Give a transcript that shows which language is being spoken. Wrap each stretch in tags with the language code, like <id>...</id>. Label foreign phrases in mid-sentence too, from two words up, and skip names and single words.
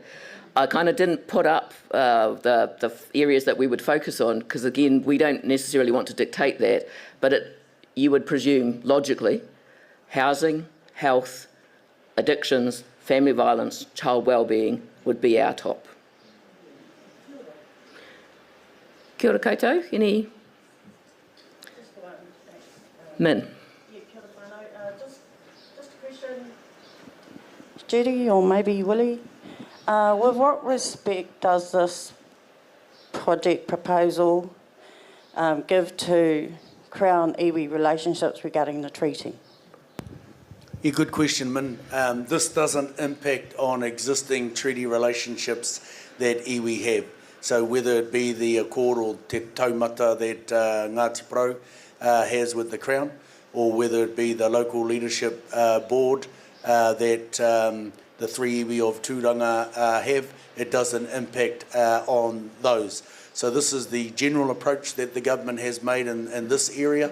<en>I kind of didn't put up the areas that we would focus on because, again, we don't necessarily want to dictate that, but you would presume, logically, housing, health, addictions, family violence, child wellbeing would be our top.</en> <mi>Kia ora koutou,</mi> <en>any? Just one, thanks. Min? Yeah,</en> <mi>kia ora whānau.</mi> <en>Just a question. Judy, or maybe Willie, with what respect does this project proposal give to Crown-iwi relationships regarding the treaty? Yeah, good question, Min. This doesn't impact on existing treaty relationships that iwi have. So whether it be the accord or</en> <mi>te taumata</mi> <en>that Ngāti Porou has with the Crown, or whether it be the local leadership board that the three iwi of Tūranga have, it doesn't impact on those. So this is the general approach that the government has made in this area.</en>